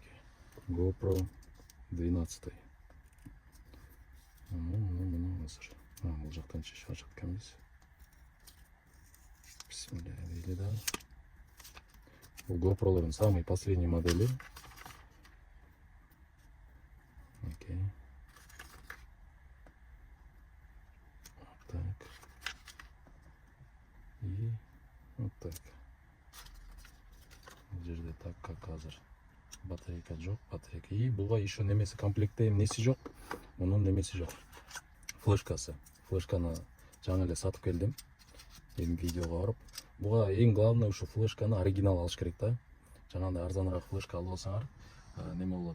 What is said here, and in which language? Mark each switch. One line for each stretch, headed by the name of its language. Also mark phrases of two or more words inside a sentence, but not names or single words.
Kyrgyz: GoPro 12. Муну азыр Бул жактан чечип ачып кеткенбиз. Бисмилля дейли дагы. Бул GoPro'лордун
Russian: самый последний модели. Окей. Вот так. И вот так.
Kyrgyz: Бул жерде
Russian: так как
Kyrgyz: азыр батарейка жок, батарейка. И буга еще немеси комплектте эмнеси жок. Мунун немеси жок. Флешкасы. Флешканы жаңы эле сатып келдим. Эми видеого барып. Буга эң главный ушу флешканы оригинал алыш керек да. Жанагындай арзаныраак флешка алып алсаңар, неме болот.